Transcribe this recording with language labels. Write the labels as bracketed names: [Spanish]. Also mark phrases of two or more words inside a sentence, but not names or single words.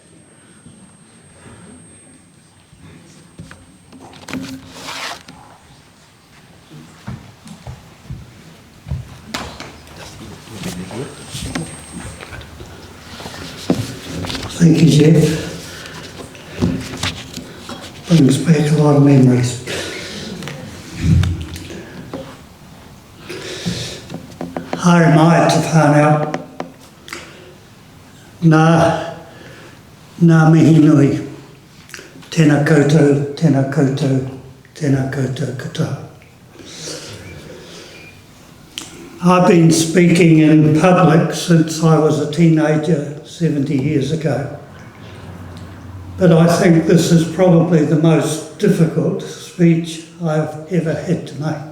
[English] Thank you, Jeff. Brings back a lot of memories. [Māori] Haere mai te whānau. Nā mihi nui. Tēnā koutou, tēnā koutou, tēnā koutou katoa. [English] I've been speaking in public since I was a teenager 70 years ago. But I think this is probably the most difficult speech I've ever had to make.